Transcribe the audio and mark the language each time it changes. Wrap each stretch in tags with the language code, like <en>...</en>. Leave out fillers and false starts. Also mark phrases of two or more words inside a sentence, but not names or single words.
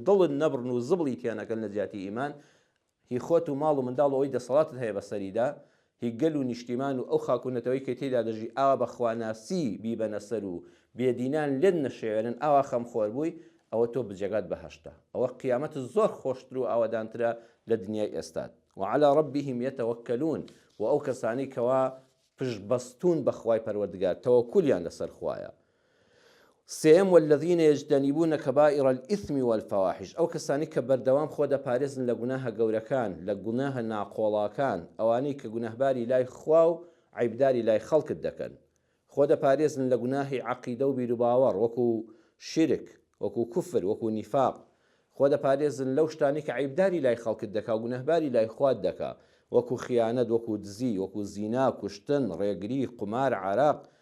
<ckb>دڵت نەبڕن و زبڵی تیانەکەن لە جیاتی ئیمان هی خۆت و ماڵ و منداڵ ئەوەی دەسەڵاتت هەیە بەسەریدا هی گەل و نیشتیمان و ئەو خاکوونەتەوەی کە تێدا دەژی ئاوا بەخواناسی بیبەنە سەر و بێدینان لێن نەشێوێنن ئاوا خەمخۆر بووی ئەوە تۆ بجێگات بەهەشتە ئەوە قیامەت زۆر خۆشتر و ئاوادانترە لە دنیای ئێستاد</ckb> <ar>وعلى ربهم يتوكلون</ar> <ckb>و ئەو کەسانی کەوا پشتبەستون بە خوای پەروەردگار تەوەکولیان لەسەر خوایە سێم</ckb> <ar>والذین یجتەنیبون کەبائر الإثم والفواحش</ar> <ckb>ئەو کەسانی کە بەردەوام خۆ دەپارێزن لە گوناهە گەورەکان لە گوناهە ناقۆڵاکان ئەوانەی کە گوناهباری لای خوا و عیبداری لای خەڵکت دەکەن خۆ دەپارێزن لە گوناهی عەقیدە و بیر و باوەڕ وەکو شرک وەکو کوفر وەکو نیفاق خۆ دەپارێزن لەو شتانی کە عیبداری لای خەڵکت دەکا و گوناهباری لای خوات دەکا وەکو خیانەت وەکو دزی وەکو زینا کوشتن ڕێگری قمار عراق</ckb>